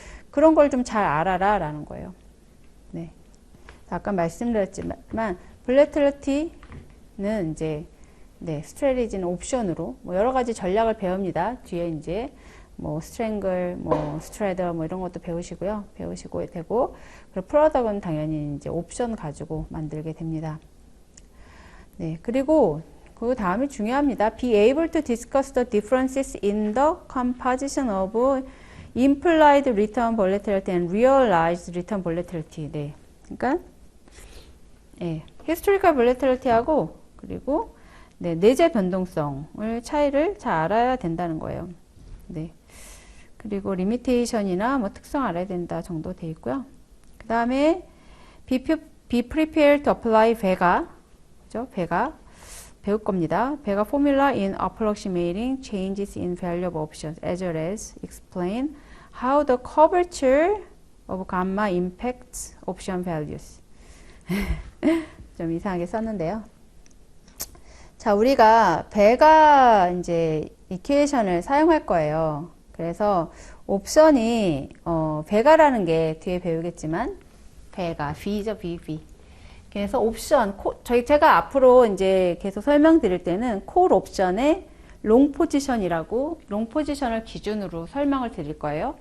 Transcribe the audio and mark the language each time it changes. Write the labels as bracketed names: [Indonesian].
[Korean] 그런 걸 좀 잘 알아라 라는 거예요. 네. 아까 말씀드렸지만, 볼레틸리티는 이제, 네, 스트래티지는 옵션으로, 뭐 여러 가지 전략을 배웁니다. 뒤에 이제, 뭐 스트랭글, 뭐 스트레더, 뭐 이런 것도 배우시고 되고, 그리고 프로덕트는 당연히 이제 옵션 가지고 만들게 됩니다. 네, 그리고 그 다음이 중요합니다. [English] Be able to discuss the differences in the composition of implied return volatility and realized return volatility. [Korean] 네, 그러니까 네, historical volatility하고 그리고 네, 내재 변동성을 차이를 잘 알아야 된다는 거예요. 네. 그리고 리미테이션이나 뭐 특성 알아야 된다 정도 돼 있고요. [English] 그 다음에 be prepared to apply 배가, [Korean] 그죠? 배가 배울 겁니다. [English] 배가 formula in approximating changes in value of options as well as explain how the curvature of gamma impacts option values. [Korean] 좀 이상하게 썼는데요. 자, 우리가 배가 이제 이퀘이션을 사용할 거예요. 그래서 옵션이 배가라는 게 뒤에 배우겠지만 배가 V죠, V. 그래서 옵션, 제가 앞으로 이제 계속 설명드릴 때는 콜 옵션의 롱 포지션이라고 롱 포지션을 기준으로 설명을 드릴 거예요.